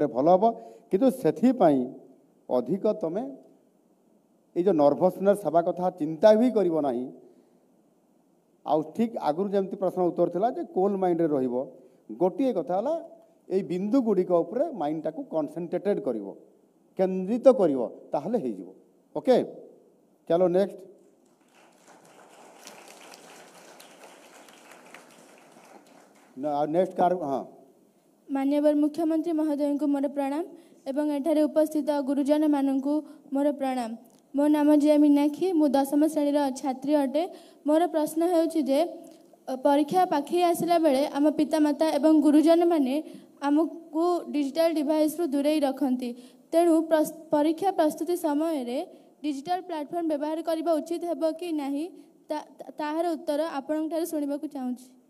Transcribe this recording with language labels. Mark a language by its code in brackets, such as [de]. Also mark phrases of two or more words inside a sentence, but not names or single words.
[or] ଭଲ ହେବ କିନ୍ତୁ ସେଥିପାଇଁ ଅଧିକ ତୁମେ ଏଇ ଯେଉଁ ନର୍ଭସନେସ୍ ହେବା କଥା ଚିନ୍ତା ବି କରିବ ନାହିଁ ଆଉ ଠିକ୍ ଆଗରୁ ଯେମିତି ପ୍ରଶ୍ନ ଉତ୍ତର ଥିଲା ଯେ [en] କୋଲ୍ ମାଇଣ୍ଡରେ [or] ରହିବ ଗୋଟିଏ କଥା ହେଲା ଏଇ ବିନ୍ଦୁ ଗୁଡ଼ିକ ଉପରେ ମାଇଣ୍ଡଟାକୁ କନସେନ୍ଟ୍ରେଟେଡ୍ କରିବ କେନ୍ଦ୍ରିତ କରିବ ତାହେଲେ ହେଇଯିବ ଓକେ ଚାଲ [en] ନେକ୍ସଟ ନେକ୍ସଟ [or] କାର ହଁ ମାନନୀୟ ମୁଖ୍ୟମନ୍ତ୍ରୀ ମହୋଦୟ କୁ ମୋର ପ୍ରଣାମ ଏବଂ ଏଠାରେ ଉପସ୍ଥିତ ଗୁରୁଜନ ମାନଙ୍କୁ ମୋର ପ୍ରଣାମ ମୋ ନାମ ଜୟ ମୀନାକ୍ଷୀ ମୁଁ 10ମ ଶ୍ରେଣୀ ଛାତ୍ରୀ ଅଟେ ମୋର ପ୍ରଶ୍ନ ହେଉଛି ପରୀକ୍ଷା ପାଖେଇ ଆସିଲା ବେଳେ ଆମ ପିତାମାତା ଏବଂ ଗୁରୁଜନ ମାନେ ଆମକୁ [en] digital device [or] ରୁ ଦୂରେ ରଖନ୍ତି ତେଣୁ ପରୀକ୍ଷା ପ୍ରସ୍ତୁତି ସମୟ ରେ [en] digital platform [or] ବ୍ୟବହାର କରିବା ଉଚିତ ହେବ କି ନାହିଁ ତାହାର ଉତ୍ତର ଆପଣ ଠାରେ ଶୁଣିବା କୁ ଚାହୁଁଛି